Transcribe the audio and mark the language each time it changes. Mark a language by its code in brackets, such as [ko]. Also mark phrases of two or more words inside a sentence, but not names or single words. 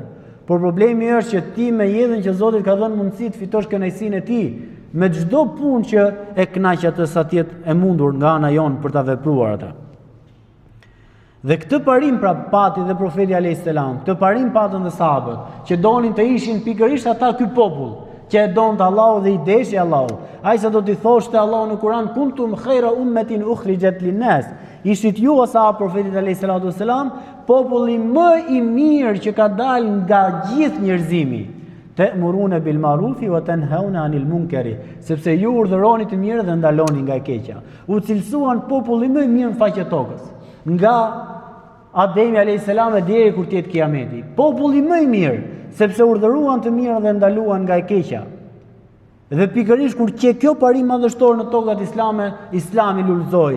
[sq] Por problemi është që ti me jetën që Zoti ka dhënë mundësi të fitosh kënaqësinë e tij, me çdo punë që e kënaq atë sa të jetë e mundur nga ana jonë për ta vepruar atë. Dhe këtë parim pra pati dhe profeti [ar] عليه السلام, [sq] këtë parim patën dhe sahabët, që donin të ishin pikërisht ata ky popull, që e donte Allahu dhe i deshi Allahu. Ai sa do t'i thoshte Allahu në Kur'an, [ar] كنتم خير أمة أخرجت للناس. [sq] Ishit ju asa profetit [ar] عليه السلام, [sq] populli më i mirë që ka dalë nga gjithë njerëzimi. [ar] تأمرون بالمعروف وتنهون عن المنكر, [sq] sepse ju urdhëroni të mirë dhe ndaloni nga e keqja. U cilësuan populli më i mirë në faqe tokës, nga Ademi [ar] عليه السلام [sq] e deri kur të jetë kiameti. Populli më i mirë, sepse urdhëruan të mirë dhe ndaluan nga e keqja. Dhe pikërisht kur që kjo parim madhështor në tokat islame, Islami lulëzoi.